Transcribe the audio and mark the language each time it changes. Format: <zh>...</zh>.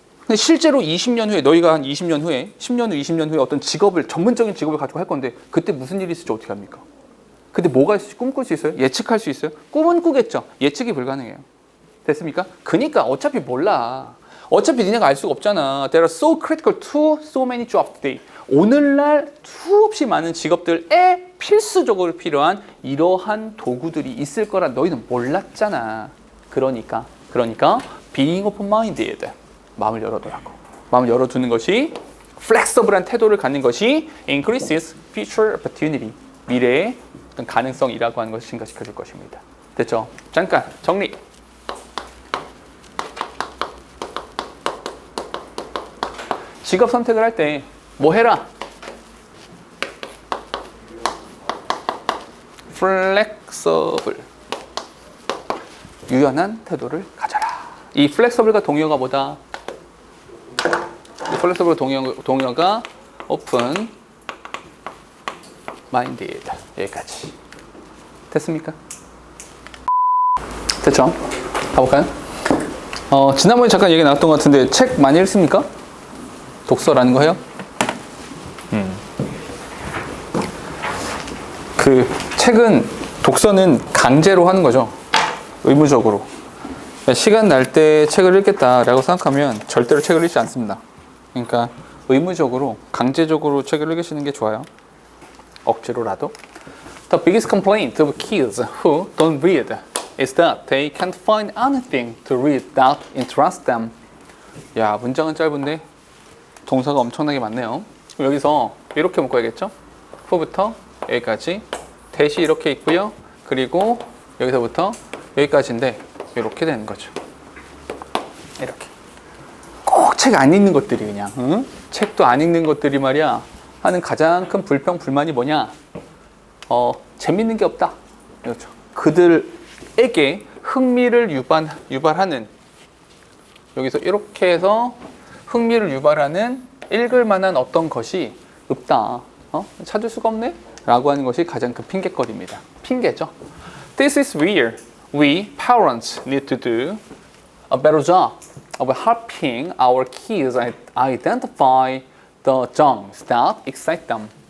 <ko>근데 실제로 20년 후에, 너희가 한 20년 후에, 10년 후, 20년 후에 어떤 전문적인 직업을 가지고 할 건데 그때 무슨 일이 있을지 어떻게 합니까? 그때 뭐가 있을지 꿈꿀 수 있어요? 예측할 수 있어요? 꿈은 꾸겠죠. 예측이 불가능해요. 됐습니까? 그니까 어차피 몰라. 어차피 니네가 알 수가 없잖아.</ko> <en>They are so critical to so many jobs today.</en> <ko>오늘날 수없이 많은 직업들에 필수적으로 필요한 이러한 도구들이 있을 거라 너희는 몰랐잖아. 그러니까</ko> <en>being open-minded.</en> <ko>마음을 열어두라고. 마음을 열어두는 것이 flexible한 태도를 갖는 것이</ko> <en>increases future opportunity.</en> <ko>미래의 어떤 가능성이라고 하는 것을 증가시켜줄 것입니다. 됐죠? 잠깐 정리. 직업 선택을 할 때 뭐 해라? flexible. 유연한 태도를 가져라. 이 flexible과 동의어가 뭐다? flexible과 동의어가</ko> <en>open minded.</en> <ko>여기까지. 됐습니까? 됐죠? 가볼까요? 지난번에 잠깐 얘기 나왔던 것 같은데 책 많이 읽습니까? 독서라는 거 해요? 그 책은 독서는 강제로 하는 거죠. 의무적으로. 시간 날 때 책을 읽겠다라고 생각하면 절대로 책을 읽지 않습니다. 그러니까 의무적으로, 강제적으로 책을 읽으시는 게 좋아요. 억지로라도.</ko> <en>The biggest complaint of kids who don't read is that they can't find anything to read that interests them.</en> <ko>야, 문장은 짧은데 동사가 엄청나게 많네요. 여기서 이렇게 묶어야겠죠? who부터 여기까지. 대시 이렇게 있고요. 그리고 여기서부터 여기까지인데 이렇게 되는 거죠. 이렇게. 꼭 책 안 읽는 것들이 그냥, 응? 책도 안 읽는 것들이 말이야 하는 가장 큰 불평, 불만이 뭐냐? 재밌는 게 없다. 그렇죠. 그들에게 흥미를 유발하는, 여기서 이렇게 해서 흥미를 유발하는 읽을 만한 어떤 것이 없다. 찾을 수가 없네? 라고 하는 것이 가장 큰 핑계거리입니다. 핑계죠.</ko> <en>This is where we parents need to do a better job of helping our kids identify the genres that excite them.</en>